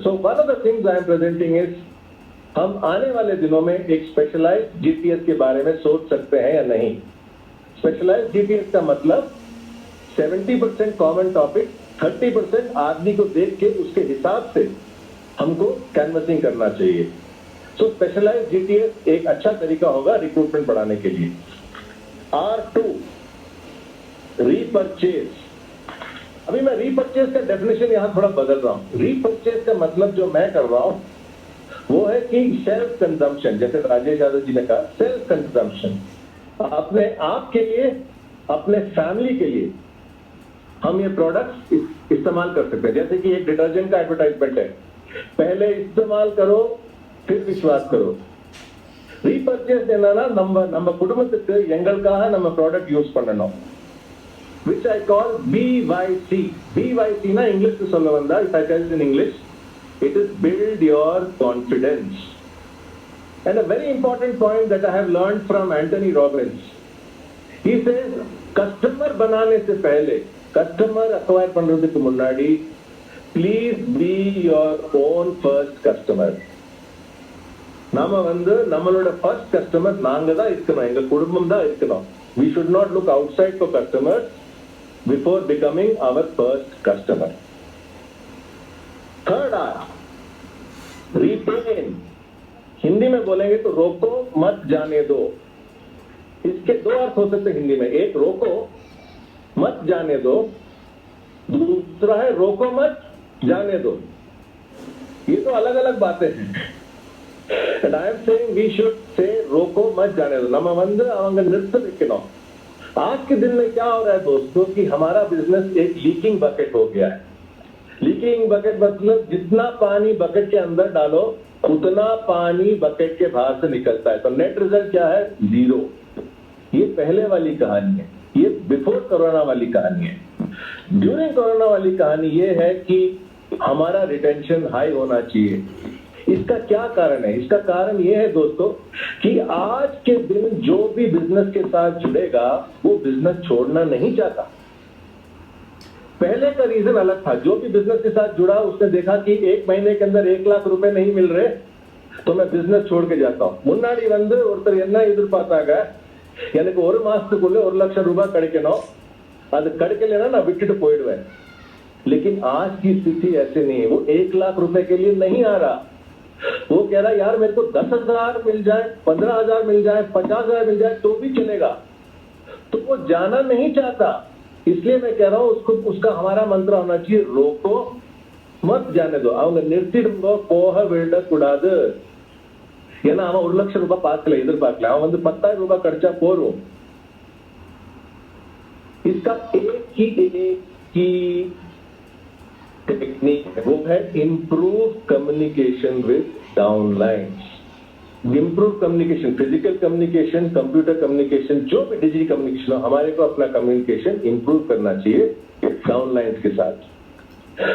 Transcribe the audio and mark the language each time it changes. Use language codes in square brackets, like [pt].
[en] so one of the things I am presenting is [hi] हम आने वाले दिनों में एक स्पेशलाइज्ड जीटीएस के बारे में सोच सकते हैं या नहीं। स्पेशलाइज्ड जीटीएस का मतलब 70% कॉमन टॉपिक, 30% आदमी को देख के उसके हिसाब से हमको कैनवसिंग करना चाहिए। सो स्पेशलाइज्ड जीटीएस एक अच्छा तरीका होगा रिक्रूटमेंट बढ़ाने के लिए। R2, repurchase. अभी मैं रीपरचेज का डेफिनेशन यहां थोड़ा बदल रहा हूं। रीपरचेज का मतलब जो मैं कर रहा हूं वो है कि सेल्फ कंजम्पशन, जैसे राजेश यादव जी ने कहा, सेल्फ कंजम्पशन। अपने आप के लिए, अपने फैमिली के लिए हम ये प्रोडक्ट्स इस्तेमाल कर सकते हैं। जैसे कि एक डिटर्जेंट का एडवर्टाइजमेंट है, पहले इस्तेमाल करो फिर विश्वास करो। [ta] ரீபர்ச்சேஸ் என்னன்னா, நம்ம குடும்பத்துக்கு எங்களுக்காக நம்ம ப்ராடக்ட் யூஸ் பண்ணணும், [en] which I call BYC. BYC [hi] ना इंग्लिश में [ta] சொல்ல வந்தா, [en] if I tell it in English, it is build your confidence. And a very important point that I have learned from Anthony Robbins, he says [hi] customer बनाने से पहले, [ta] customer acquire பண்றதுக்கு முன்னாடி, [en] please be your own first customer. [ta] நாம வந்து நம்மளோட first customer நாங்க தான் இருக்கணும், எங்க குடும்பம் தான் இருக்கணும். [en] We should not look outside for customers before becoming our first customer. Third R, retain. [hi] Hindi में बोलेंगे तो रोको मत जाने दो। इसके 2 अर्थ हो सकते हैं हिंदी में। एक रोको मत जाने दो, दूसरा है रोको मत जाने दो। ये तो अलग अलग बातें हैं। [en] And I am saying we should say [hi] रोको मत जाने दो। [ta] நம்ம வந்து அவங்க நிறுத்த வைக்கணும்। [hi] आज के दिन में क्या हो रहा है दोस्तों कि हमारा बिजनेस एक लीकिंग बकेट हो गया है। लीकिंग बकेट मतलब जितना पानी बकेट के अंदर डालो उतना पानी बकेट के बाहर से निकलता है। तो नेट रिजल्ट क्या है? 0। ये पहले वाली कहानी है, ये बिफोर कोरोना वाली कहानी है। ड्यूरिंग कोरोना वाली कहानी ये है कि हमारा रिटेंशन हाई होना चाहिए। इसका क्या कारण है? इसका कारण यह है दोस्तों कि आज के दिन जो भी बिजनेस के साथ जुड़ेगा वो बिजनेस छोड़ना नहीं चाहता। पहले का रीजन अलग था। जो भी बिजनेस के साथ जुड़ा उसने देखा कि 1 महीने के अंदर 1 लाख रुपए नहीं मिल रहे तो मैं बिजनेस छोड़ के जाता हूं। [ta] முன்னாடி வந்து ஒருத்தர் என்ன எதிர்பார்த்தாங்க, எனக்கு 1 மாசத்துக்குள்ள 1 லட்சம் ரூபாய் கிடைக்கணும், அது கிடைக்கலனா நான் விட்டுட்டு போயிடுவேன்। [hi] लेकिन आज की स्थिति ऐसे नहीं है। वो 1 लाख रुपए के लिए नहीं आ रहा, वो कह रहा यार मेरे को 10,000 मिल जाए, 15,000 मिल जाए, 50,000 मिल जाए तो भी चलेगा। तो वो जाना नहीं चाहता। इसलिए मैं कह रहा हूं उसको, उसका हमारा मंत्र होना चाहिए रोको मत जाने दो। [ta] அவங்க நிறுத்திடுங்க, போக விடக்கூடாது। ஏன்னா அவன் 1 லட்சம் ரூபாய் பார்க்கல, எதிர்பார்க்கல, அவன் வந்து 10,000 ரூபாய் கிடைச்சா போறோம்। [hi] इसका एक ही टेक्निक है, वो है improve communication with downlines. Improve communication, physical communication, computer communication, जो भी डिजिटल कम्युनिकेशन हो, हमारे को अपना कम्युनिकेशन इम्प्रूव करना चाहिए डाउनलाइंस के साथ।